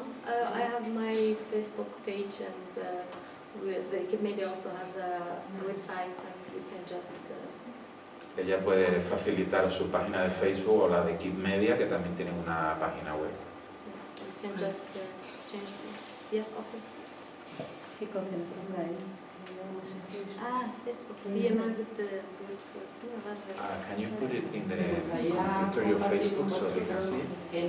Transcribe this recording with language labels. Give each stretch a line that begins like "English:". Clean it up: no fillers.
English: I have my Facebook page, and with the Equipe Media also has a website, and we can just...
Spanish: Ella puede facilitar su página de Facebook o la de Equipe Media, que también tiene una página web.
English: Yes, we can just change it. Yeah, okay.
Spanish: ¿Qué contempla ahí?
English: Facebook. DMM with the Can you put it in the into your Facebook so they can see it?